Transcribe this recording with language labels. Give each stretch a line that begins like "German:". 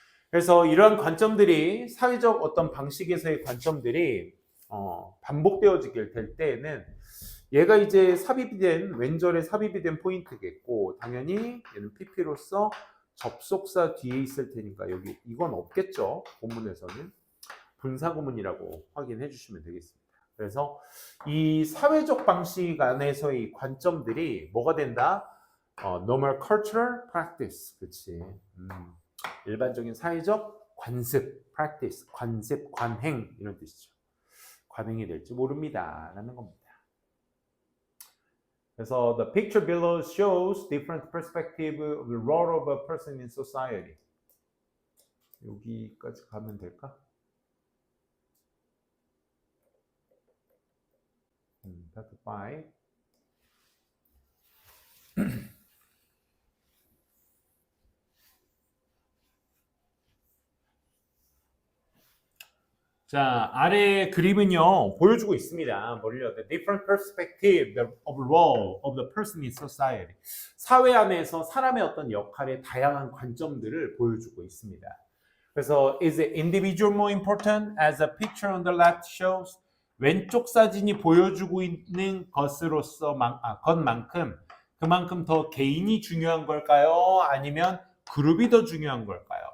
Korean: 그래서 이러한 관점들이 사회적 어떤 방식에서의 관점들이 반복되어지게 될 때에는 얘가 이제 왼절에 삽입이 된 포인트겠고 당연히 얘는 PP로서 접속사 뒤에 있을 테니까 여기 이건 없겠죠. 본문에서는 분사구문이라고 확인해 주시면 되겠습니다. 그래서 이 사회적 방식 안에서의 관점들이 뭐가 된다?
English: normal cultural practice,
Korean: 그렇지. 일반적인 사회적 관습, practice, 관습, 관행 이런 뜻이죠. 관행이 될지 모릅니다 라는 겁니다. 그래서
English: the picture below shows different perspective of the role of a person in society.
Korean: 여기까지 가면 될까?
English: Part 5.
Korean: 자, 아래 그림은요, 보여주고 있습니다. 뭐를요?
English: The different perspective of role of the person in society.
Korean: 사회 안에서 사람의 어떤 역할의 다양한 관점들을 보여주고 있습니다. 그래서
English: is the individual more important as the picture on the left shows?
Korean: 왼쪽 사진이 보여주고 있는 것만큼 그만큼 더 개인이 중요한 걸까요? 아니면 그룹이 더 중요한 걸까요?